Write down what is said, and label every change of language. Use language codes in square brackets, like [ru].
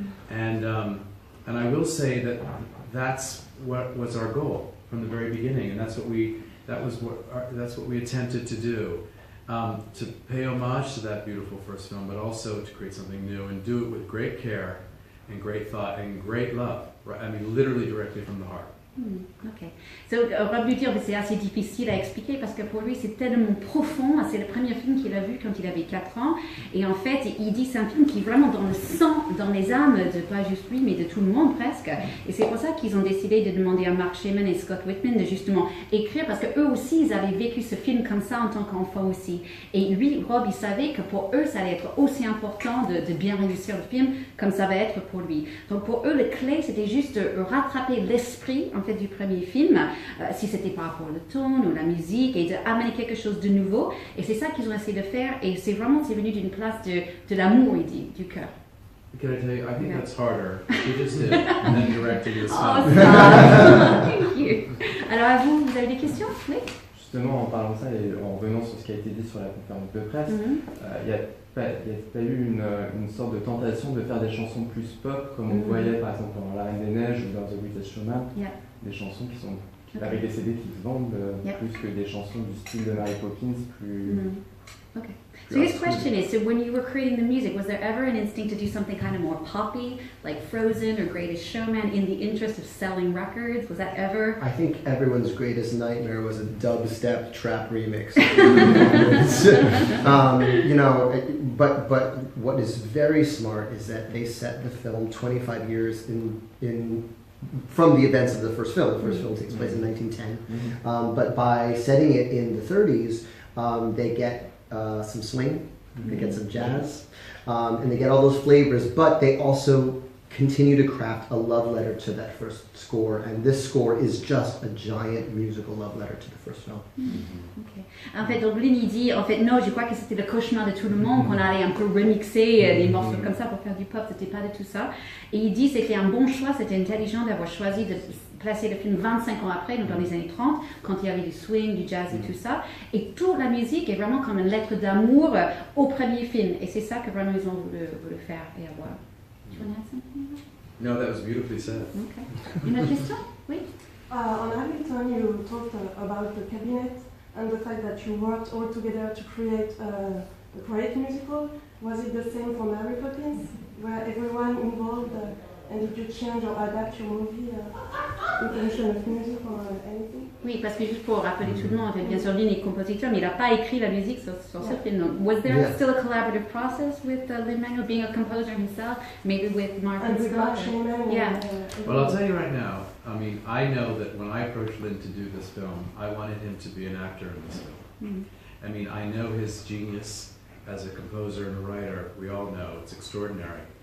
[en] And I will say that that's what was our goal from the very beginning, and that's what we attempted to do, to pay homage to that beautiful first film, but also to create something new and do it with great care and great thought and great love. I mean, literally directly from the heart. Ok. [fr] So, Rob lui dire, c'est assez difficile à expliquer parce que pour lui c'est tellement profond. C'est le premier film qu'il a vu quand il avait 4 ans. Et en fait, il dit c'est un film qui est vraiment dans le sang, dans les âmes de pas juste lui, mais de tout le monde presque. Et c'est pour ça qu'ils ont décidé de demander à Mark Shaman et Scott Whitman de justement écrire, parce que eux aussi ils avaient vécu ce film comme ça en tant qu'enfant aussi. Et lui, Rob, il savait que pour eux ça allait être aussi important de bien réussir le film comme ça va être pour lui. Donc pour eux, le clé c'était juste de rattraper l'esprit en fait du premier film, si c'était par rapport au ton ou la musique, et d'amener quelque chose de nouveau. Et c'est ça qu'ils ont essayé de faire, et c'est venu d'une place de l'amour, il dit, du cœur. [en] Can I tell you, I think that's harder. You just did, and then directing this film. Thank you. [fr] Alors à vous, vous avez des questions? Oui. Justement, en parlant de ça et en revenant sur ce qui a été dit sur la conférence de presse, il y a pas eu une sorte de tentation de faire des chansons plus pop, comme on voyait par exemple dans La Reine des Neiges ou dans The Greatest Showman, des chansons avec des CD qui se vendent plus que des chansons du style de Mary Poppins plus... [en] Okay. So his question is, so when you were creating the music, was there ever an instinct to do something kind of more poppy, like Frozen or Greatest Showman, in the interest of selling records? Was that ever? I think everyone's greatest nightmare was a dubstep trap remix. You know, but what is very smart is that they set the film 25 years from the events of the first film. The first film takes place in 1910. But by setting it in the 30s, they get some swing, they get some jazz, and they get all those flavors, but they also continue to craft a love letter to that first score, and this score is just a giant musical love letter to the first film. Okay. [fr] En fait, donc Lin il dit, en fait, non, je crois que c'était le cauchemar de tout le monde, qu'on allait un peu remixer des morceaux comme ça pour faire du pop, c'était pas du tout ça. Et il dit c'était un bon choix, c'était intelligent d'avoir choisi de placer le film 25 ans après, donc dans les années 30, quand il y avait du swing, du jazz et tout ça. Et toute la musique est vraiment comme une lettre d'amour au premier film. Et c'est ça que vraiment ils ont voulu faire et avoir. [en] Do you want to add something? No, that was beautifully said. [fr] Okay. Une autre question? Oui? [en] On Hamilton, you talked about the cabinet and the fact that you worked all together to create a great musical. Was it the same for Mary Poppins? Were everyone involved and did you change or adapt your movie in terms of music or anything? [fr] Oui, parce que juste pour rappeler tout le monde, bien sûr, Lin est compositeur, mais il n'a pas écrit la musique sur ce film. [en] Donc, was there still a collaborative process with Lin Manuel, being a composer himself, maybe with Mark and Scott? Well, I'll tell you right now, I mean, I know that when I approached Lin to do this film, I wanted him to be an actor in this film. I mean, I know his genius as a composer and a writer, we all know, it's extraordinary.